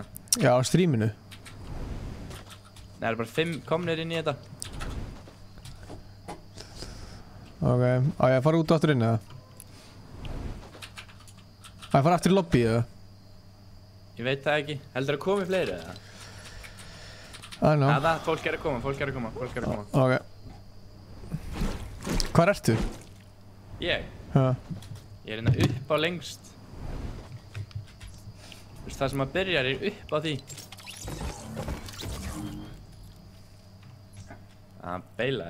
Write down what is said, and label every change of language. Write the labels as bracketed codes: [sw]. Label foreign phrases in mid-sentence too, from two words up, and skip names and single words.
[is] Já, á streaminu. Nei, það eru bara 5 komnir inn í þetta. Ok, á ég að fara út og aftur inn, eða? Á ég að fara aftur í lobby, eða? Ég veit það ekki. Heldur að komi fleiri, eða? [en] I don't know. [is] Það, fólk er að koma. Ok. Hvar ertu? Ég? Já. Ég er hérna upp á lengst. Þú veist, það sem að byrjar er upp á því. Það beilaði.